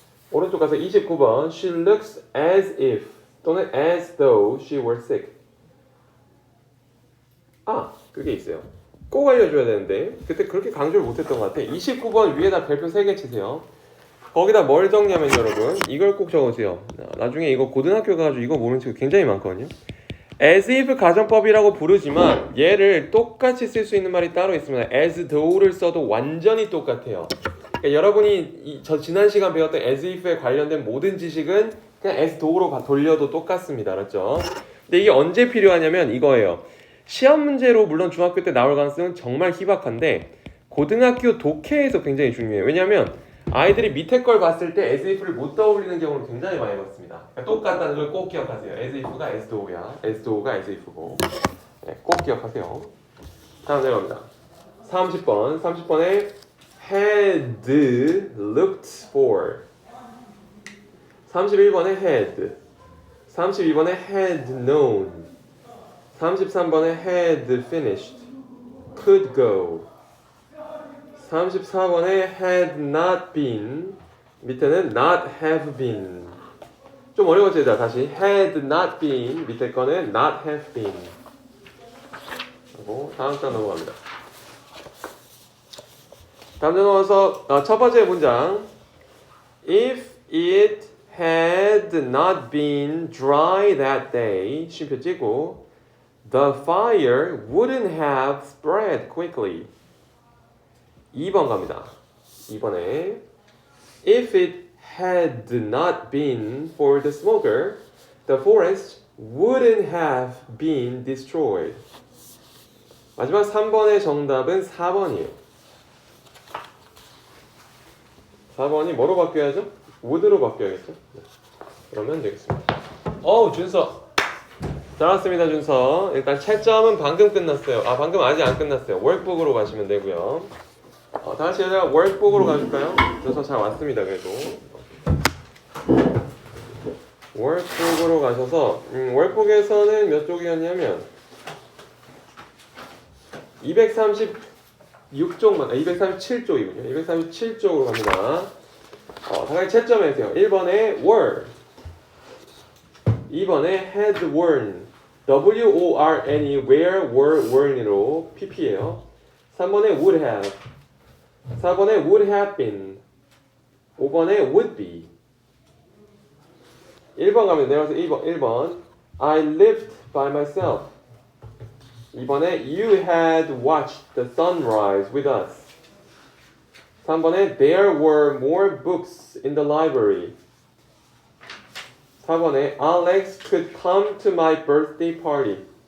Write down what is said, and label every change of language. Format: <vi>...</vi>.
<ko>오른쪽 가서 29번</ko> <en>she looks as if 또는 as though she were sick.</en> <ko>그게 있어요. 꼭 알려줘야 되는데 그때 그렇게 강조를 못했던 것 같아. 29번 위에다 별표 3개 치세요. 거기다 뭘 적냐면 여러분 이걸 꼭 적으세요. 나중에 이거 고등학교 가가지고 이거 모르는 친구 굉장히 많거든요. as if 가정법이라고 부르지만 얘를 똑같이 쓸 수 있는 말이 따로 있습니다. as though를 써도 완전히 똑같아요. 그러니까 여러분이 저 지난 시간 배웠던 as if에 관련된 모든 지식은 그냥 as though로 돌려도 똑같습니다. 알았죠? 근데 이게 언제 필요하냐면 이거예요. 시험 문제로 물론 중학교 때 나올 가능성은 정말 희박한데 고등학교 독해에서 굉장히 중요해요. 왜냐하면 아이들이 밑에 걸 봤을 때 as if를 못 떠올리는 경우를 굉장히 많이 봤습니다. 그러니까 똑같다는 걸 꼭 기억하세요. as if가 as though야. as though가 as if고. 네, 꼭 기억하세요. 다음 내려갑니다. 30번. 30번에</ko> <en>had looked for.</en> <ko>31번에</ko> <en>had.</en> <ko>32번에</ko> <en>had known.</en> <ko>33번에</ko> <en>had finished. could go.</en> <ko>34번에</ko> <en>had not been.</en> <ko>밑에는</ko> <en>not have been.</en> <ko>좀 어려워지다. 다시</ko> <en>had not been.</en> <ko>밑에 거는</ko> <en>not have been.</en> <ko>하고 다음 장 넘어갑니다. 다음 장 넘어가서 첫 번째 문장.</ko> <en>If it had not been dry that day.</en> <ko>쉼표 찍고</ko> <en>the fire wouldn't have spread quickly.</en> <ko>2번 갑니다. 2번에</ko> <en>If it had not been for the smoker, the forest wouldn't have been destroyed.</en> <ko>마지막 3번의 정답은 4번이에요. 4번이 뭐로 바뀌어야죠? would로 바뀌어야겠죠? 네. 그러면 되겠습니다. 준서. 잘 왔습니다, 준서. 일단 채점은 방금 끝났어요. 방금 아직 안 끝났어요. 월북으로 가시면 되고요. 다 같이 얘들아 월북으로 가줄까요? 그래서 잘 왔습니다. 그래도 월북으로 가셔서 월북에서는 몇 쪽이었냐면 236쪽만 237쪽이군요. 237쪽으로 갑니다. 다 같이 채점해주세요. 1번에</ko> <en>were,</en> <ko>2번에</ko> <en>had worn, W-O-R-N-E, where, were, weren으로 PP예요.</en> <ko>3번에</ko> <en>would have,</en> <ko>4번에</ko> <en>would have been,</en> <ko>5번에</ko> <en>would be.</en> <ko>1번 가면 내려가서 1번</ko> <en>I lived by myself.</en> <ko>2번에</ko> <en>you had watched the sunrise with us.</en> <ko>3번에</ko> <en>there were more books in the library.</en> <ko>4번에</ko> <en>Alex could come to my birthday party.</en>